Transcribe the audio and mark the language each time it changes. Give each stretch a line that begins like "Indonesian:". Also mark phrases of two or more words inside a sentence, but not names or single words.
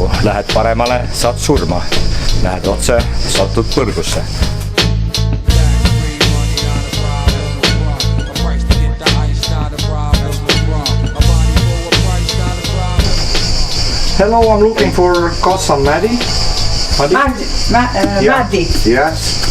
Estonian: Lähed paremale, saad surma. Lähed otse, satud põrgusse.
English: Hello, I'm looking for Kassan Maddy. Maddy. Yes.